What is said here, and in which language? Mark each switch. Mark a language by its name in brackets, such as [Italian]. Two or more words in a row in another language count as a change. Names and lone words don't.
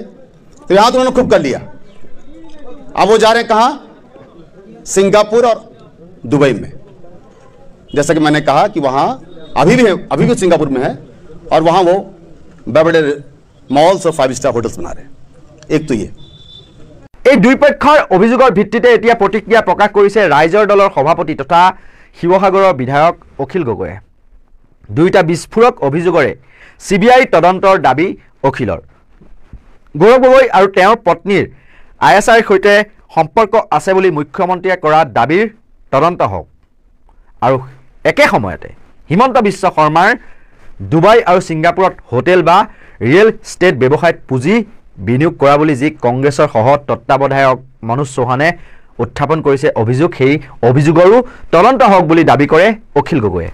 [Hindi] तो यहाँ तो उन्होंने खूब कर लिया। अब वो जा रहे हैं कहाँ? सिंगापुर और दुबई में। जैसा कि मैंने कहा कि वहाँ अभी भी सिंगापुर में है, और वहाँ वो बड़े बड़े मॉल्स और 5 [English] star hotels [Hindi] बना रहे हैं। एक तो ये [Assamese] এই দুই পক্ষৰ অভিযোগৰ ভিত্তিতে এতিয়া প্ৰতিক্ৰিয়া প্ৰকাশ কৰিছে ৰাইজৰ দলৰ সভাপতি তথা শিৱসাগৰৰ বিধায়ক অখিল গগৈয়ে। দুইটা বিস্ফোৰক অভিযোগৰে CBI তদন্তৰ দাবী অখিলৰ। গৌৰৱ গগৈ আৰু তেওঁৰ পত্নীৰ ISIৰ সৈতে সম্পৰ্ক আছে বুলি মুখ্যমন্ত্ৰীয়ে কৰা দাবীৰ তদন্ত হওক, আৰু একে সময়তে হিমন্ত বিশ্ব শৰ্মাৰ ডুবাই আৰু ছিংগাপুৰত হোটেল বা [English] real estate [Assamese] ব্যৱসায়ত পুঁজি বিনিয়োগ কৰা বুলি যি কংগ্ৰেছৰ সহ তত্ত্বাৱধায়ক মনোজ চৌহানে উত্থাপন কৰিছে অভিযোগ, সেই অভিযোগৰো তদন্ত হওক বুলি দাবী কৰে অখিল গগৈয়ে।